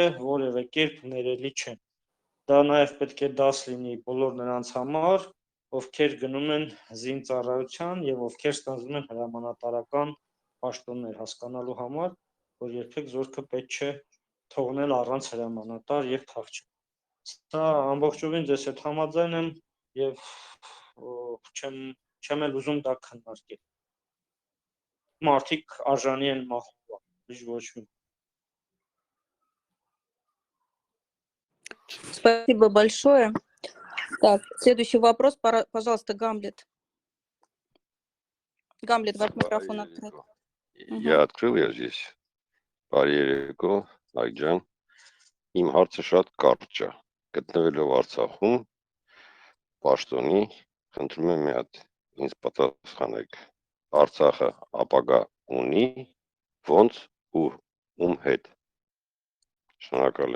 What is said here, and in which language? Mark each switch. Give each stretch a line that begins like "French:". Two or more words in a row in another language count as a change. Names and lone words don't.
Armenian: որևէ կերպ ներելի չեն։ Դա նաեւ պետք է դաս լինի բոլոր նրանց համար, ովքեր գնում են զինծառայության եւ ովքեր ստանձնում են հրամանատարական պաշտոններ հասկանալու համար, որ երբեք զորքը պետք չէ թողնել առանց հրամանատար եւ քաղաքչի։ Սա ամբողջովին ձեզ հետ համաձայն եմ եւ չեմ էլ ուզում դա քննարկել։ Մարդիկ արժանի են մահվան, ոչ մի։
Russian: Спасибо большое. Так, следующий вопрос, пожалуйста, Гамлет. Гамлет, ваш микрофон открыт. Я открыл, я здесь.
Armenian: Բարերեկո, Այգյան։ Իմ հարցը շատ կարճ է։ Գտնվելով Արցախում, պաշտոնի, խնդրում եմ մի հատ ինձ պատասխանեք։ Արցախը ապագա ունի, ոնց ու ում հետ։ Շնորհակալ եմ։